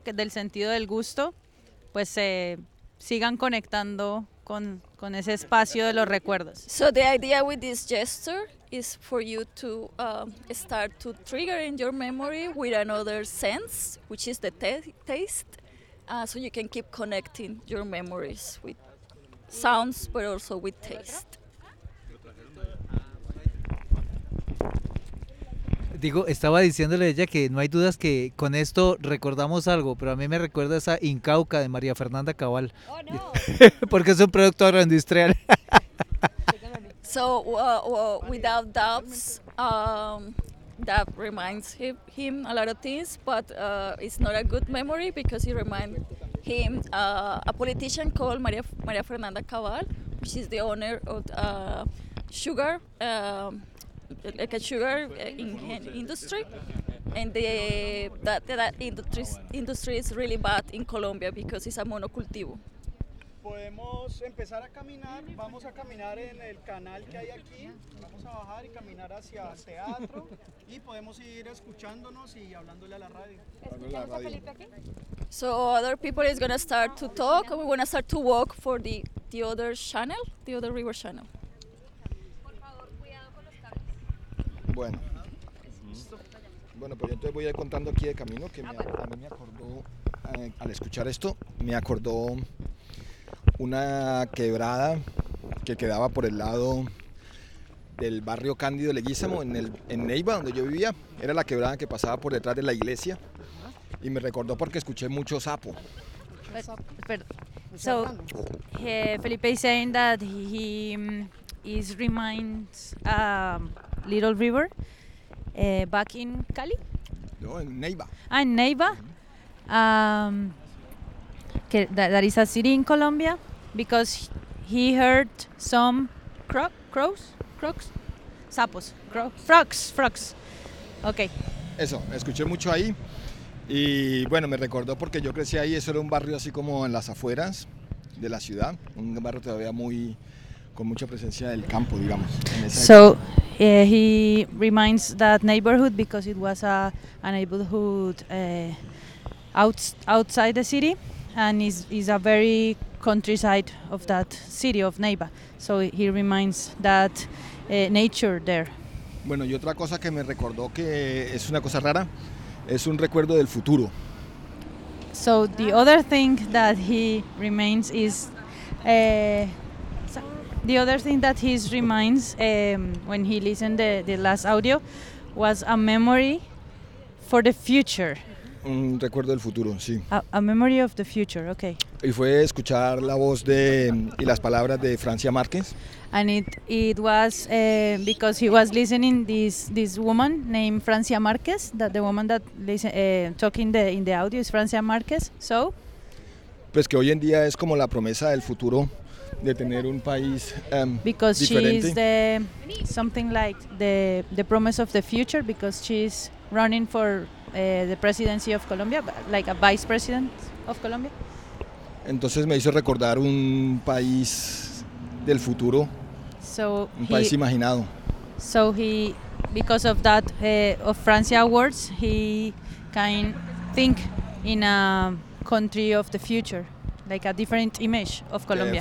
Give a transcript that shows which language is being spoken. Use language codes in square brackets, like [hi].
[es] Que del sentido del gusto, pues sigan conectando con ese espacio de los recuerdos. [en] So the idea with this gesture is for you to start to trigger in your memory with another sense, which is the taste, so you can keep connecting your memories with sounds, but also with taste. [es] Digo, estaba diciéndole a ella que no hay dudas que con esto recordamos algo, pero a mí me recuerda esa Incauca de María Fernanda Cabal. [en] Oh, no. [es] Porque es un producto agroindustrial. [en] So, without doubts, that reminds him a lot of things, but it's not a good memory because it reminds him a politician called María Fernanda Cabal, which is the owner of sugar. Like a sugar industry, and that industry is really bad in Colombia because it's a monocultivo. [es] Podemos empezar a caminar. Vamos a caminar en el canal que hay aquí. Vamos a bajar y caminar hacia el teatro. Y podemos ir escuchándonos y hablándole a la radio. [en] So other people is gonna start to talk. We're gonna start to walk for the other channel, the other river channel. [es] Bueno, pues yo entonces voy a ir contando aquí de camino que a mí me acordó, al escuchar esto, me acordó una quebrada que quedaba por el lado del barrio Cándido Leguízamo, en Neiva, donde yo vivía. Era la quebrada que pasaba por detrás de la iglesia y me recordó porque escuché mucho sapo. Pero, [en] so, Felipe is saying that he reminds... Little River, back in Cali? [es] No, en Neiva. Ah, en Neiva. [en] That is a city in Colombia, because he heard some frogs. Okay. [es] Eso, escuché mucho ahí. Y bueno, me recordó porque yo crecí ahí, eso era un barrio así como en las afueras de la ciudad, un barrio todavía muy... con mucha presencia del campo, digamos. [en] So, he reminds that neighborhood because it was a neighborhood outside the city and is a very countryside of that city of Neiva. So he reminds that nature there. [es] Bueno, y otra cosa que me recordó que es una cosa rara, es un recuerdo del futuro. [en] So the other thing that he remains is the other thing that he reminds when he listened the last audio was a memory for the future. [es] Un recuerdo del futuro, sí. [en] A memory of the future, okay. [es] Y fue escuchar la voz de y las palabras de Francia Márquez. [en] And it was because he was listening this woman named Francia Márquez, that the woman that talking in the audio is Francia Márquez. So [es] pues que hoy en día es como la promesa del futuro de tener un país [en] because [es] diferente. [en] She's the something like the promise of the future because she's running for the presidency of Colombia, like a vice president of Colombia. [es] Entonces me hizo recordar un país del futuro, [en] so [es] un país imaginado. [en] So he, because of that of Francia Awards, he can think in a country of the future, like a different image of Colombia.